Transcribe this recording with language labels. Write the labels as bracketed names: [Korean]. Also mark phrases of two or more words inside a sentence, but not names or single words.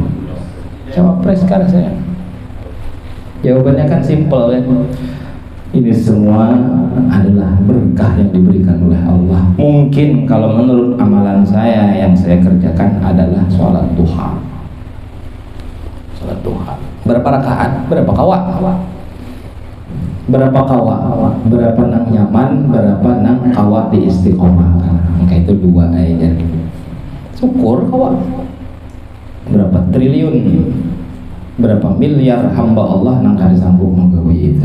[Indonesian] Cawapres kan saya. Jawabannya kan simpel kan. Ini semua adalah berkah yang diberikan oleh Allah. Mungkin kalau menurut amalan saya yang saya kerjakan adalah sholat duha. Sholat duha. [Banjar] Berapa rakaat? Berapa kawa? Berapa kawa? Berapa nang nyaman? Berapa nang kawa di istiqomah? Maka itu 2 aja. Syukur kawa. [Indonesian] Berapa triliun? [Banjar] Berapa miliar hamba Allah nang kada sanggup menggawe itu.